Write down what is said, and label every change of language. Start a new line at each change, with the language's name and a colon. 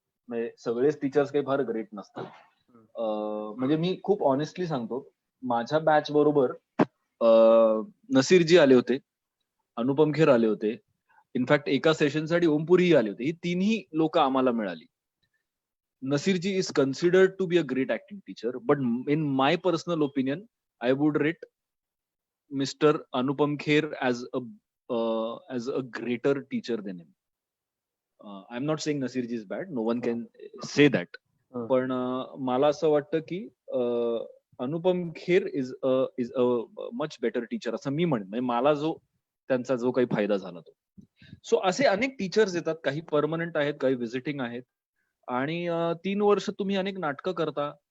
Marathi: म्हणजे सगळेच टीचर्स काही फार ग्रेट नसतात. म्हणजे मी खूप ऑनेस्टली सांगतो, माझ्या बॅच बरोबर नसीरजी आले होते, अनुपम खेर आले होते. इनफॅक्ट एका सेशनसाठी ओमपुरीही आले होते. ही तिन्ही लोकं आम्हाला मिळाली.
English: Nasirji is considered to be a great acting teacher, but in my personal opinion, I would rate Mr. Anupam Kher as a greater teacher than him. I'm not saying Nasirji is bad. No one can say that.
Marathi: पण मला असं वाटतं की Anupam Kher
English: is a much better teacher
Marathi: असं मी म्हणेन. म्हणजे मला त्यांचा जो काही फायदा झाला तो. सो असे अनेक टीचर्स येतात. काही परमनंट आहेत, काही व्हिजिटिंग आहेत. आणि 3 वर्ष तुम्ही अनेक नाटकं करता.